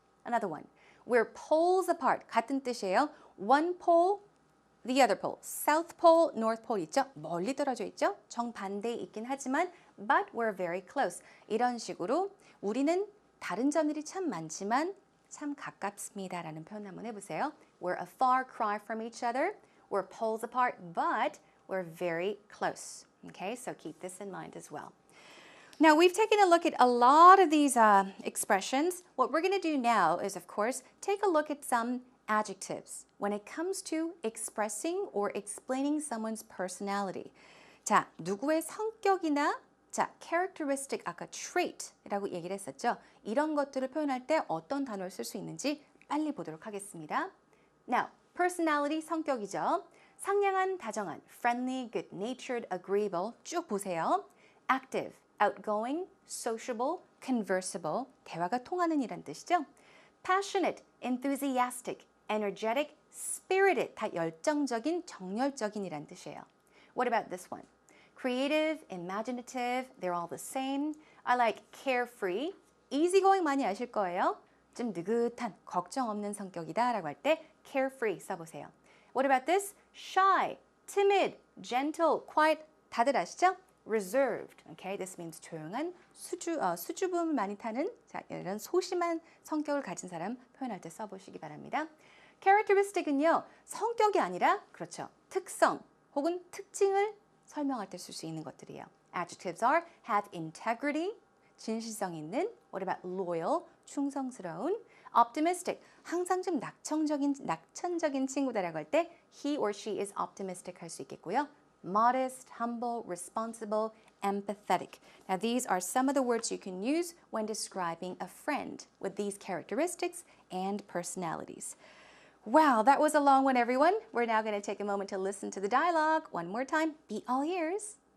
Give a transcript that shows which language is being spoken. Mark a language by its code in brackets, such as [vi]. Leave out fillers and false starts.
[en] Another one. We're poles apart. [ko] 같은 뜻이에요. [en] One pole, the other pole. [ko] South pole, North pole 있죠? 멀리 떨어져 있죠? 정반대에 있긴 하지만 [en] but we're very close. [ko] 이런 식으로 우리는 다른 점들이 참 많지만 참 가깝습니다라는 표현 한번 해보세요. [en] We're a far cry from each other. We're poles apart, but we're very close. Okay, so keep this in mind as well. Now, we've taken a look at a lot of these expressions. What we're going to do now is, of course, take a look at some adjectives when it comes to expressing or explaining someone's personality. [ko] 자, 누구의 성격이나 자, characteristic 아까 trait이라고 얘기를 했었죠. 이런 것들을 표현할 때 어떤 단어를 쓸 수 있는지 빨리 보도록 하겠습니다. [en] Now, personality [ko] 성격이죠. 상냥한, 다정한, [en] friendly, good-natured, agreeable 쭉 보세요. active, outgoing, sociable, conversable [ko] 대화가 통하는 이란 뜻이죠. [en] passionate, enthusiastic, energetic, spirited [ko] 다 열정적인, 정열적인 이란 뜻이에요. [en] What about this one? Creative, imaginative, they're all the same. I like carefree, easygoing [ko] 많이 아실 거예요. 좀 느긋한, 걱정 없는 성격이다 라고 할 때 carefree 써보세요. [en] What about this? Shy, timid, gentle, quiet [ko] 다들 아시죠? [en] Reserved, okay? [ko] This means 조용한, 수줍음을 많이 타는 자, 이런 소심한 성격을 가진 사람 표현할 때 써보시기 바랍니다. Characteristic은요, 성격이 아니라 그렇죠. 특성 혹은 특징을 설명할 때 쓸 수 있는 것들이에요. [en] Adjectives are have integrity, [ko] 진실성 있는. [en] What about loyal, [ko] 충성스러운. Optimistic, 항상 좀 낙천적인 친구다라고 할 때 [en] he or she is optimistic [ko] 할 수 있겠고요. [en] Modest, humble, responsible, empathetic. Now these are some of the words you can use when describing a friend with these characteristics and personalities. Wow, that was a long one, everyone. We're now going to take a moment to listen to the dialogue. One more time, be all ears.